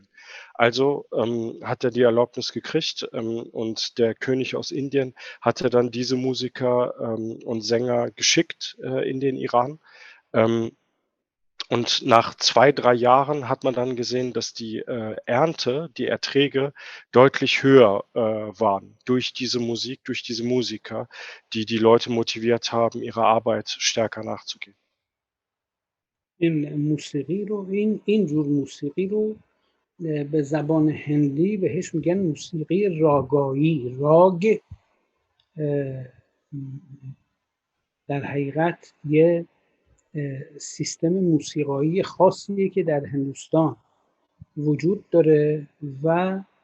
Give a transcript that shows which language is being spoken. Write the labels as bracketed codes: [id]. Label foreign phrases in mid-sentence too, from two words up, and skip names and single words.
[de] Also hat er die Erlaubnis gekriegt und der König aus Indien hatte dann diese Musiker und Sänger geschickt in den Iran. Und nach 2, 3 Jahren hat man dann gesehen, dass die Ernte, die Erträge deutlich höher waren durch diese Musik, durch diese Musiker, die die Leute motiviert haben, ihrer Arbeit stärker nachzugehen. [fa] این موسیقی رو این جور موسیقی رو به زبان هندی بهش میگن موسیقی راگایی. راگ در حقیقت یه سیستم موسیقایی خاصیه که در هندوستان وجود داره و